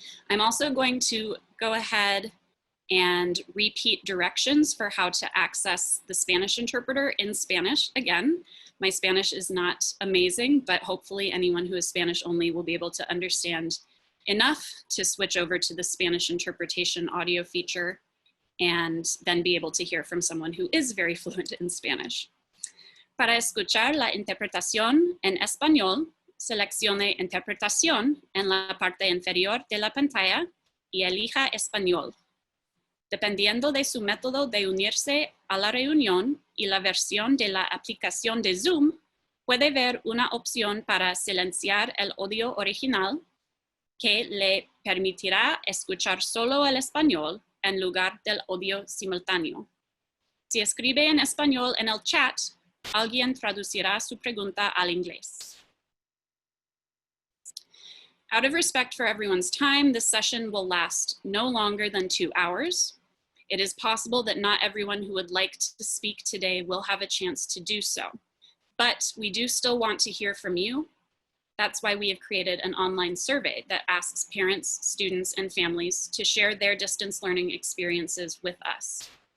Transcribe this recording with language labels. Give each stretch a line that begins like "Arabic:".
English: I'm also going to go ahead and repeat directions for how to access the Spanish interpreter in Spanish. Again, my Spanish is not amazing, but hopefully anyone who is Spanish only will be able to understand enough to switch over to the Spanish interpretation audio feature and then be able to hear from someone who is very fluent in Spanish.
Spanish: Para escuchar la interpretación en español, seleccione Interpretación en la parte inferior de la pantalla y elija Español. Dependiendo de su método de unirse a la reunión y la versión de la aplicación de Zoom, puede ver una opción para silenciar el audio original que le permitirá escuchar solo el español en lugar del audio simultáneo. Si escribe en español en el chat, alguien traducirá su pregunta al inglés.
English: Out of respect for everyone's time, this session will last no longer than 2 hours. It is possible that not everyone who would like to speak today will have a chance to do so, but we do still want to hear from you. That's why we have created an online survey that asks parents, students, and families to share their distance learning experiences with us.